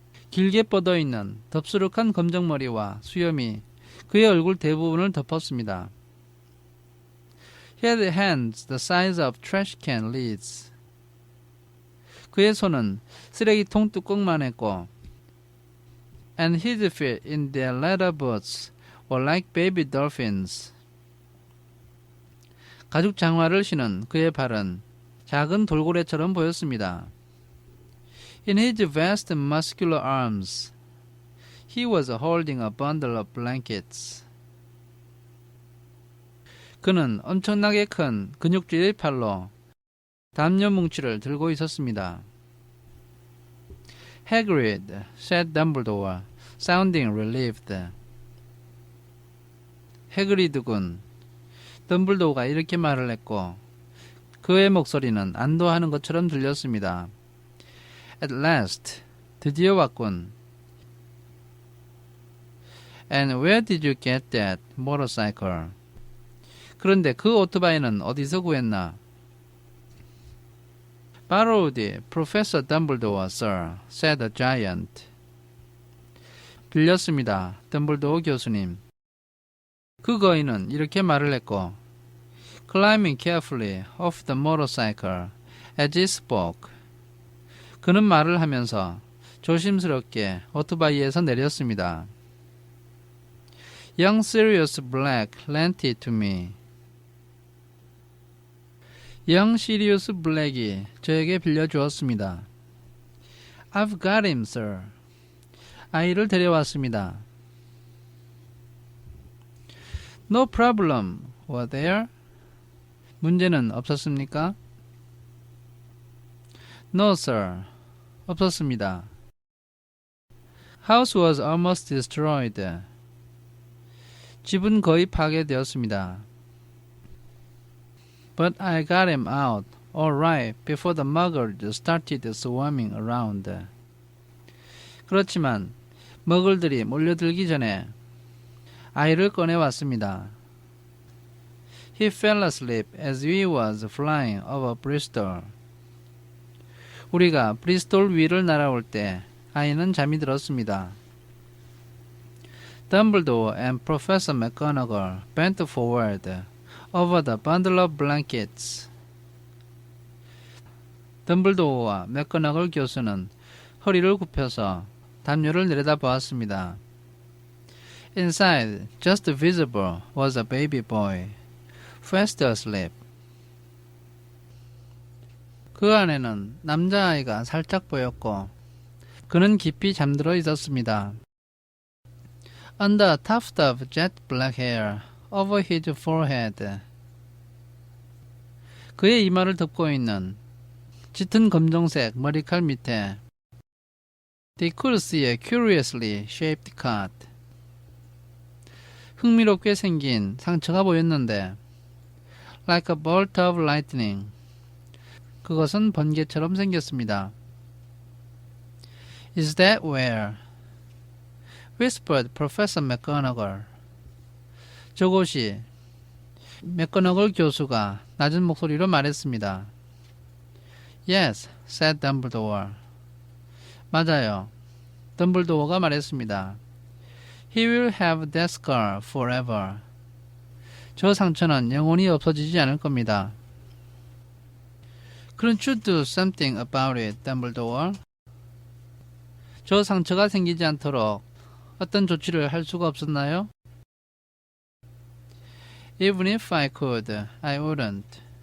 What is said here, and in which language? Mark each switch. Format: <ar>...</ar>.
<ko>길게 뻗어있는 덥수룩한 검정머리와 수염이 그의 얼굴 대부분을 덮었습니다.</ko> <en>He had hands the size of trash can lids.</en> <ko>그의 손은 쓰레기통 뚜껑만 했고</ko> <en>and his feet in their leather boots were like baby dolphins.</en> <ko>가죽 장화를 신은 그의 발은 작은 돌고래처럼 보였습니다.</ko> <en>In his vast muscular arms, he was holding a bundle of blankets.</en> <ko>그는 엄청나게 큰 근육질의 팔로 담요 뭉치를 들고 있었습니다.</ko> <en>Hagrid, said Dumbledore, sounding relieved.</en> <ko>해그리드 군, 덤블도어가 이렇게 말을 했고 그의 목소리는 안도하는 것처럼 들렸습니다.</ko> <en>At last,</en> <ko>드디어 왔군.</ko> <en>And where did you get that motorcycle?</en> <ko>그런데 그 오토바이는 어디서 구했나?</ko> <en>Borrowed Professor Dumbledore, sir, said the giant.</en> <ko>빌렸습니다, 덤블도어 교수님. 그 거인은 이렇게 말을 했고</ko> <en>climbing carefully off the motorcycle as he spoke.</en> <ko>그는 말을 하면서 조심스럽게 오토바이에서 내렸습니다.</ko> <en>Young Sirius Black lent it to me.</en> <ko>Young Sirius Black이 저에게 빌려주었습니다.</ko> <en>I've got him, sir.</en> <ko>아이를 데려왔습니다.</ko> <en>No problem, were there?</en> <ko>문제는 없었습니까?</ko> <en>No, sir.</en> <ko>없었습니다.</ko> <en>House was almost destroyed.</en> <ko>집은 거의 파괴되었습니다.</ko> <en>But I got him out, all right, before the muggles started swarming around.</en> <ko>그렇지만 머글들이 몰려들기 전에 아이를 꺼내왔습니다.</ko> <en>He fell asleep as we was flying over Bristol.</en> <ko>우리가 브리스톨 위를 날아올 때 아이는 잠이 들었습니다.</ko> <en>Dumbledore and Professor McGonagall bent forward over the bundle of blankets.</en> <ko>덤블도어와 맥거너걸 교수는 허리를 굽혀서 담요를 내려다보았습니다.</ko> <en>Inside, just visible, was a baby boy, fast asleep.</en> <ko>그 안에는 남자아이가 살짝 보였고 그는 깊이 잠들어 있었습니다.</ko> <en>Under a tuft of jet black hair over his forehead.</en> <ko>그의 이마를 덮고 있는 짙은 검정색 머리칼 밑에</ko> <en>They could see a curiously shaped cut.</en> <ko>흥미롭게 생긴 상처가 보였는데</ko> <en>Like a bolt of lightning.</en> <ko>그것은 번개처럼 생겼습니다.</ko> <en>Is that where? Whispered Professor McGonagall.</en> <ko>저곳이 맥거너걸 교수가 낮은 목소리로 말했습니다.</ko> <en>Yes, said Dumbledore.</en> <ko>맞아요. 덤블도어가 말했습니다.</ko> <en>He will have that scar forever.</en> <ko>저 상처는 영원히 없어지지 않을 겁니다.</ko> <en>Couldn't you do something about it, Dumbledore?</en> <ko>저 상처가 생기지 않도록 어떤 조치를 할 수가 없었나요?</ko> <en>Even if I could, I wouldn't.</en>